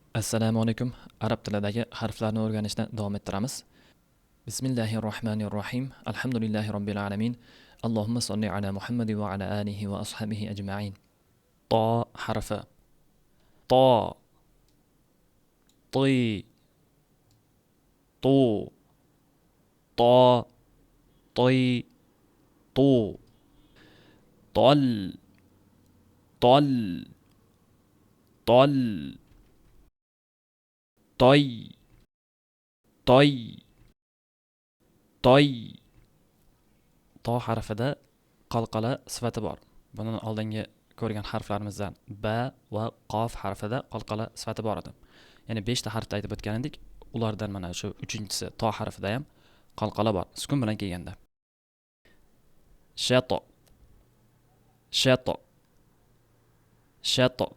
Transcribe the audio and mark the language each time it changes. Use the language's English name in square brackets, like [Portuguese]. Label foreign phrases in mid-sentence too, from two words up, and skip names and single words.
[Uzbek] Assalomu alaykum. Arab tilidagi harflarni o'rganishni davom ettiramiz. Bismillahirrohmanirrohim. [Arabic] الحمد لله رب العالمين. اللهم صل على محمد وعلى آله وأصحابه أجمعين. [Uzbek] To harfi. To, ti, tu, to, ti, tu. Tol, tol, tol. Toy, toy, toy. To harfida qalqala sifati bor. Buni oldingi ko'rgan harflarimizdan ba va qof harfida qalqala sifati bor edi. Ya'ni 5 ta harfni aytib o'tgan edik. Ulardan mana shu 3-inchisi to harfida ham qalqala bor. Sukun bilan kelganda. Shato, shato, shato.